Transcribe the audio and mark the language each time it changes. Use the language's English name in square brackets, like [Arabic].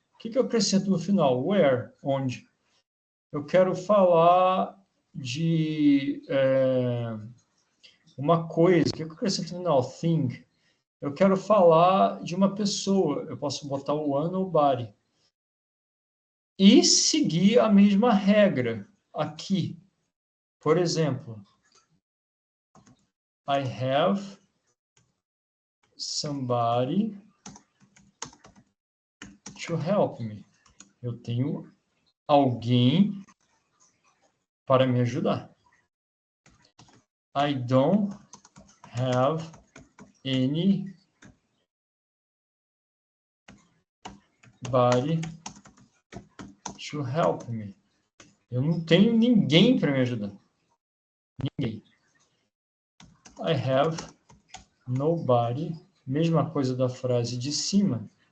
[Portuguese] O que eu acrescento no final? Where, onde. Eu quero falar de uma coisa. O que eu acrescento no final? Thing. Eu quero falar de uma pessoa. Eu posso botar o one ou body. E seguir a mesma regra aqui. Por exemplo, [English] I have somebody to help me. [Portuguese] Eu tenho alguém para me ajudar. [English] I don't have anybody to help me. [Portuguese] Eu não tenho ninguém para me ajudar. Ninguém. [English] I have nobody. [Portuguese] Mesma coisa da frase de cima.